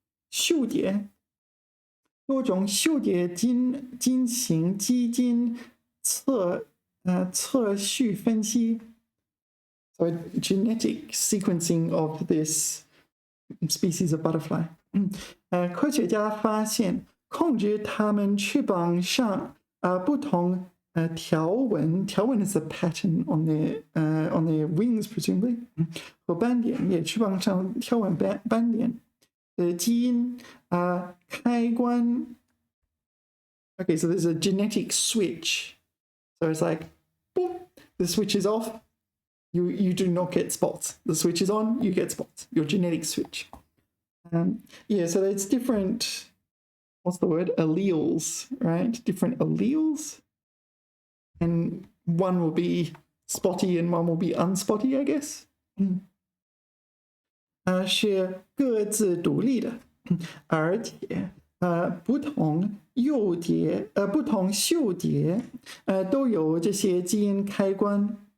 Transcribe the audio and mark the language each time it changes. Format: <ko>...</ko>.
<zh>嗅蝶，多种嗅蝶进行基因测序分析。</zh> <en>So genetic sequencing of this species of butterfly.</en> <zh>科学家发现，控制它们翅膀上不同条纹</zh> <en>is a pattern on their wings presumably</en> <zh>和斑点，也翅膀上条纹斑点的基因开关。</zh> <en>Okay, so there's a genetic switch. So it's like, boop, the switch is off. You do not get spots. The switch is on, you get spots. Your genetic switch. Yeah, so it's different. What's the word? Alleles, right? Different alleles. And one will be spotty and one will be unspotty, I guess.</en> <zh>是各自独立的，而且不同嗅蝶都有这些基因开关。</zh>